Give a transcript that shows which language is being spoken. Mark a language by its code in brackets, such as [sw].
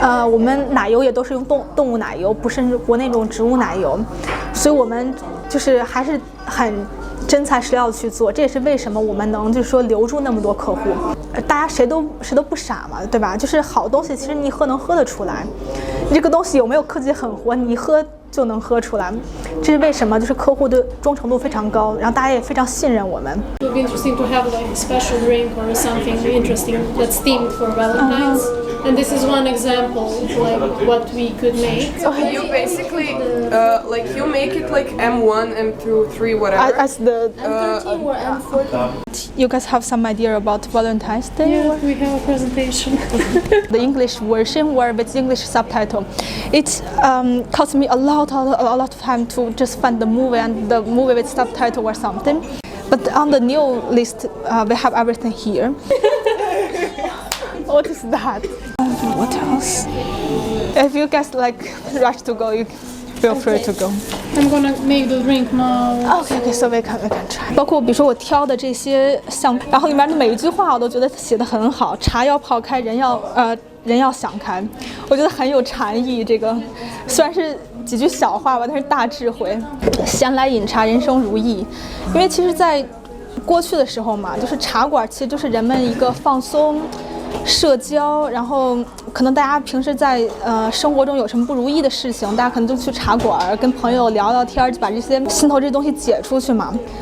[zh] 我们奶油也都是用动物奶油，不是国内那种植物奶油，所以我们就是还是很真材实料的去做，这也是为什么我们能就是说留住那么多客户。大家谁都不傻嘛，对吧？就是好东西，其实你一喝能喝得出来。你这个东西有没有科技狠活，你一喝就能喝出来。这是为什么？就是客户的忠诚度非常高，然后大家也非常信任我们。 [en] It would be interesting to have like a special drink or something interesting that's themed for Valentine's. And this is one example, like what we could make. You basically like you make it like M1, M2, 3, whatever. As the M13 or M14. you guys have some idea about Valentine's Day? Yeah, we have a presentation. The English version or with English subtitle. It cost me a lot of time to just find the movie and the movie with subtitle or something. But on the new list, we have everything here. What is that? What else? If you guys like rush to go, you feel free to go. I'm gonna make the drink now. Okay, so we can try. [zh] 包括比如说我挑的这些项，然后里面的每一句话我都觉得写得很好。茶要泡开，人要想开，我觉得很有禅意。这个虽然是几句小话吧，但是大智慧。闲来饮茶，人生如意。因为其实，在过去的时候嘛，就是茶馆其实就是人们一个放松、社交，然后可能大家平时在生活中有什么不如意的事情，大家可能就去茶馆跟朋友聊聊天，就把这些心头这东西解出去嘛。